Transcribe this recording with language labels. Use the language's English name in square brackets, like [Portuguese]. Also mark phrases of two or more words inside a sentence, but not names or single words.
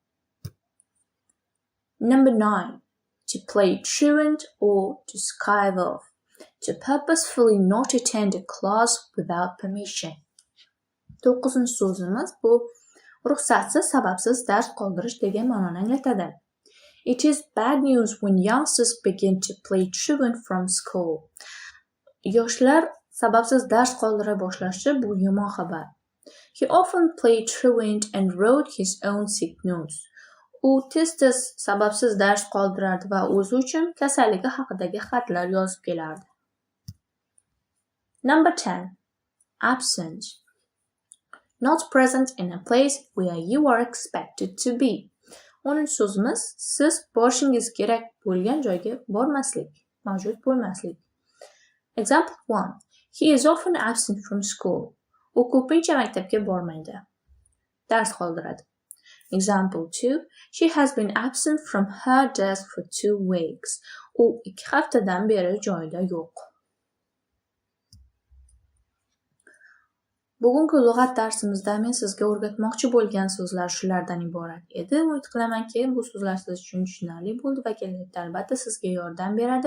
[English] Number 9. To play truant or to skive off. To purposefully not attend a class without permission. [Uzbek] 9-inchi so'zimiz bu ruxsatsiz, sababsiz dars qoldirish degan ma'noni anglatadi. [English] It is bad news when youngsters begin to play truant from school. [Uzbek] Yoshlar sababsiz dars qoldira boshlashi bu yomon xabar. [English] He often played truant and wrote his own sick notes. [Uzbek] U tez-tez sababsiz dars qoldirardi va o'zi uchun kasalligi haqidagi xatlar yozib kelardi. [English] Number 10. Absent. Not present in a place where you are expected to be. [Uzbek] 10-inchi so'zimiz siz borishingiz kerak bo'lgan joyga bormaslik, mavjud bo'lmaslik. [English] Example 1. He is often absent from school. [Uzbek] U ko'pincha maktabga bormaydi. Dars qoldiradi. [English] Example 2. She has been absent from her desk for 2 weeks. [Uzbek] U 2 haftadan beri joyida yo'q. Bugungi lug'at darsimizda men sizga o'rgatmoqchi bo'lgan so'zlar shulardan iborat edi. Umid qilamanki, bu so'zlar siz uchun tushunarli bo'ldi va kelajakda albatta sizga yordam beradi.